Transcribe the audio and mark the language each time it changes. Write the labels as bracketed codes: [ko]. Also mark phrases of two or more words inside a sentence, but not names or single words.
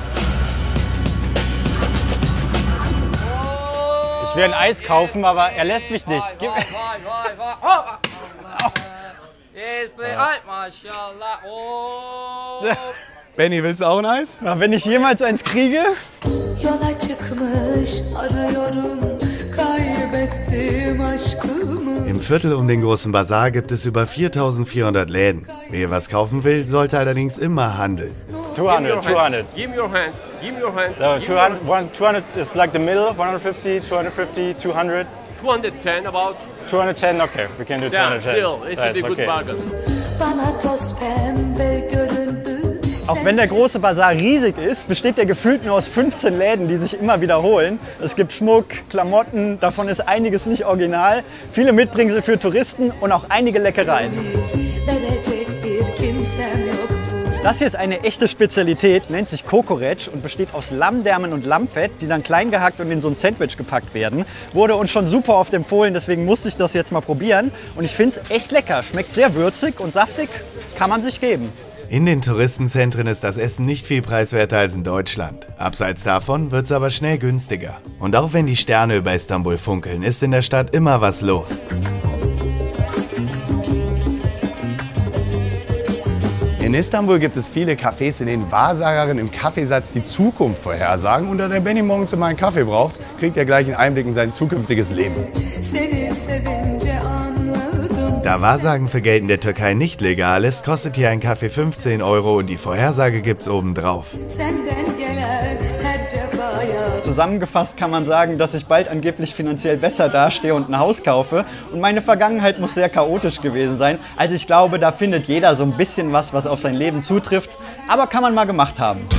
[de] Ich will ein Eis kaufen, aber er lässt mich nicht. Benny, willst du auch ein Eis? Na, wenn ich jemals eins kriege? [tr] Yola çıkmış arıyorum kaybettim aşkımı. [de] Im Viertel um den großen Bazar gibt es über 4400 Läden. Wer was kaufen will, sollte allerdings immer handeln. [en] 200, 200. Give me your hand. Give me your hand. So 200 is like the middle, 150, 250, 200. 210 about. 210, okay, we can do Yeah, 210. deal. It's a That's good okay. bargain. [tr] Bana toz pembe göründü. [de] Auch wenn der große Bazar riesig ist, besteht der gefühlt nur aus 15 Läden, die sich immer wiederholen. Es gibt Schmuck, Klamotten, davon ist einiges nicht original, viele Mitbringsel für Touristen und auch einige Leckereien. [tr] Verecek bir kimsem yoktu. [de] Das hier ist eine echte Spezialität, nennt sich Kokoreç und besteht aus Lammdärmen und Lammfett, die dann klein gehackt und in so ein Sandwich gepackt werden. Wurde uns schon super oft empfohlen, deswegen musste ich das jetzt mal probieren. Und ich finde es echt lecker, schmeckt sehr würzig und saftig, kann man sich geben. In den Touristenzentren ist das Essen nicht viel preiswerter als in Deutschland. Abseits davon wird es aber schnell günstiger. Und auch wenn die Sterne über Istanbul funkeln, ist in der Stadt immer was los. In Istanbul gibt es viele Cafés, in denen Wahrsagerinnen im Kaffeesatz die Zukunft vorhersagen. Und da der Benny morgens immer einen Kaffee braucht, kriegt er gleich einen Einblick in sein zukünftiges Leben. [tr] Seni sevince anladım. [de] Da Wahrsagen für Geld in der Türkei nicht legal ist, kostet hier ein Kaffee 15 € und die Vorhersage gibt's obendrauf. [tr] Senden gelen her cefaya. [de] Zusammengefasst kann man sagen, dass ich bald angeblich finanziell besser dastehe und ein Haus kaufe. Und meine Vergangenheit muss sehr chaotisch gewesen sein. Also ich glaube, da findet jeder so ein bisschen was auf sein Leben zutrifft. Aber kann man mal gemacht haben.